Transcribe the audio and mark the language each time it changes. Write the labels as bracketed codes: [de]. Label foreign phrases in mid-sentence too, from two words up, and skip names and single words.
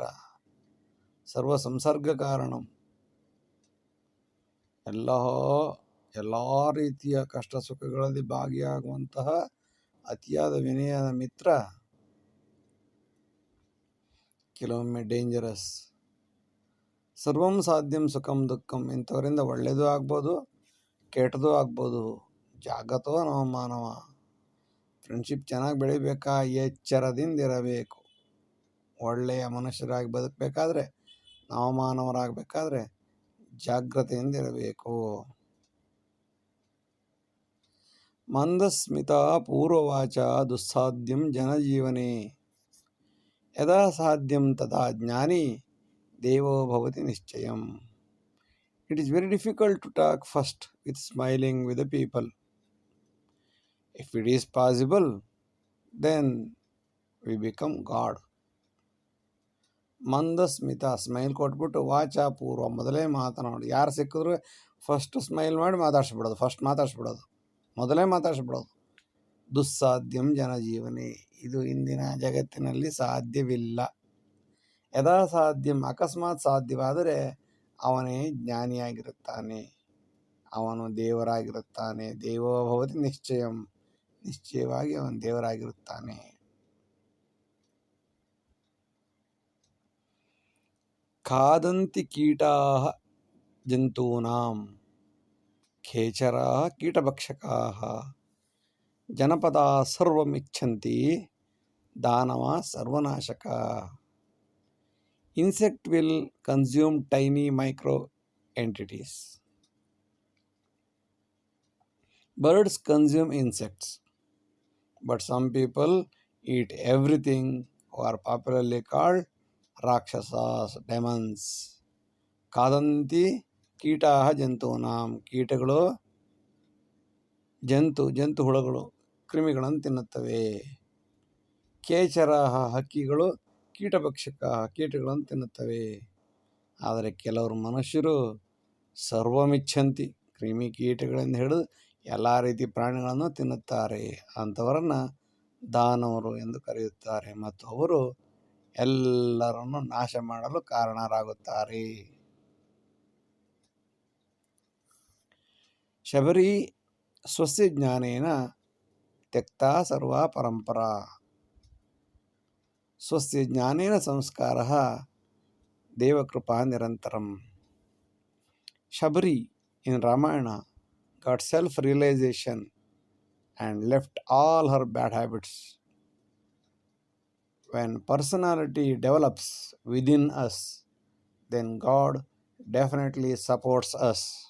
[sa] ಸರ್ವ ಸಂಸರ್ಗ ಕಾರಣಂ, [kn] ಎಲ್ಲ ರೀತಿಯ ಕಷ್ಟ ಸುಖಗಳಲ್ಲಿ ಭಾಗಿಯಾಗುವಂತಹ ಅತಿಯಾದ ವಿನಯದ ಮಿತ್ರ ಕೆಲವೊಮ್ಮೆ ಡೇಂಜರಸ್. [sa] ಸರ್ವಂ ಸಾಧ್ಯಂ ಸುಖಂ ದುಃಖಂ, [kn] ಇಂಥವರಿಂದ ಒಳ್ಳೆಯದು ಆಗ್ಬೋದು ಕೆಟ್ಟದ್ದು ಆಗ್ಬೋದು. [sa] ಜಾಗತೋ ನವಮಾನವ, [kn] ಫ್ರೆಂಡ್ಶಿಪ್ ಚೆನ್ನಾಗಿ ಬೆಳಿಬೇಕಾ ಎಚ್ಚರದಿಂದ ಇರಬೇಕು. ಒಳ್ಳೆಯ ಮನುಷ್ಯರಾಗಿ ಬದುಕಬೇಕಾದ್ರೆ, ನವಮಾನವರಾಗಬೇಕಾದ್ರೆ ಜಾಗ್ರತೆಯಿಂದ ಇರಬೇಕು. [sa] ಮಂದಸ್ಮಿತ ಪೂರ್ವವಾಚ ದುಸ್ಸಾಧ್ಯಂ ಜನಜೀವನೆ, ಯದಾ ಸಾಧ್ಯಂ ತದಾ ಜ್ಞಾನಿ ದೇವೋ ಭವತಿ ನಿಶ್ಚಯಂ. [en] It is very difficult to talk first with smiling with the people. If it is possible, then we become God. [kn] ಮಂದಸ್ಮಿತ, ಸ್ಮೈಲ್ ಕೊಟ್ಬಿಟ್ಟು, [sa] ವಾಚ ಪೂರ್ವ, [kn] ಮೊದಲೇ ಮಾತನಾಡು. ಯಾರು ಸಿಕ್ಕಿದ್ರು [en] first smile [kn] ಮಾಡಿ ಮಾತಾಡಿಸ್ಬಿಡೋದು, ಮೊದಲೇ ಮಾತಾಡಿಸ್ಬಿಡೋದು. [sa] ದುಸ್ಸಾಧ್ಯಂ ಜನಜೀವನೆ, [kn] ಇದು ಇಂದಿನ ಜಗತ್ತಿನಲ್ಲಿ ಸಾಧ್ಯವಿಲ್ಲ. [sa] ಯದಾ ಸಾಧ್ಯಂ, [kn] ಅಕಸ್ಮಾತ್ ಸಾಧ್ಯವಾದರೆ ಅವನೇ ಜ್ಞಾನಿಯಾಗಿರುತ್ತಾನೆ, ಅವನು ದೇವರಾಗಿರುತ್ತಾನೆ. [sa] ದೇವೋ ಭವತಿ ನಿಶ್ಚಯಂ, [kn] ನಿಶ್ಚಯವಾಗಿ ಅವನು ದೇವರಾಗಿರುತ್ತಾನೆ. [sa] ಖಾದಂತಿ ಕೀಟಾಃ ಜಂತೂನಾಂ, ಖೇಚರಾಃ ಕೀಟಭಕ್ಷಕಾಃ, ಜನಪದಾಃ ಸರ್ವಮಿಚ್ಛಂತಿ, ದಾನವಾಃ ಸರ್ವನಾಶಕಾಃ. [en] Insect will consume tiny micro entities. Birds consume insects, but some people eat everything, who are popularly called Rakshasas, demons. [sa] Kadanti ಕೀಟಾಹ ಜಂತೂನಾಂ, [kn] ಕೀಟಗಳು ಜಂತು ಹುಳಗಳು ಕ್ರಿಮಿಗಳನ್ನು ತಿನ್ನುತ್ತವೆ. ಕೇಚರಾಹ, ಹಕ್ಕಿಗಳು ಕೀಟಭಕ್ಷಕ, ಕೀಟಗಳನ್ನು ತಿನ್ನುತ್ತವೆ. ಆದರೆ ಕೆಲವರು ಮನುಷ್ಯರು ಸರ್ವಮಿಚ್ಛಂತಿ, ಕ್ರಿಮಿ ಕೀಟಗಳಿಂದ ಹಿಡಿದು ಎಲ್ಲ ರೀತಿ ಪ್ರಾಣಿಗಳನ್ನು ತಿನ್ನುತ್ತಾರೆ. ಅಂಥವರನ್ನು ದಾನವರು ಎಂದು ಕರೆಯುತ್ತಾರೆ, ಮತ್ತು ಅವರು ಎಲ್ಲರನ್ನು ನಾಶ ಮಾಡಲು ಕಾರಣರಾಗುತ್ತಾರೆ. [sa] ಶಬರಿ ಸ್ವಸ್ಯ ಜ್ಞಾನೇನ ತ್ಯಕ್ತಾ ಸರ್ವಾ ಪರಂಪರಾ, ಸ್ವಸ್ಯ ಜ್ಞಾನೇನ ಸಂಸ್ಕಾರಃ ದೇವಕೃಪಾ ನಿರಂತರಂ. [en] Shabari in Ramayana got self-realization and left all her bad habits. When personality develops within us, then God definitely supports us.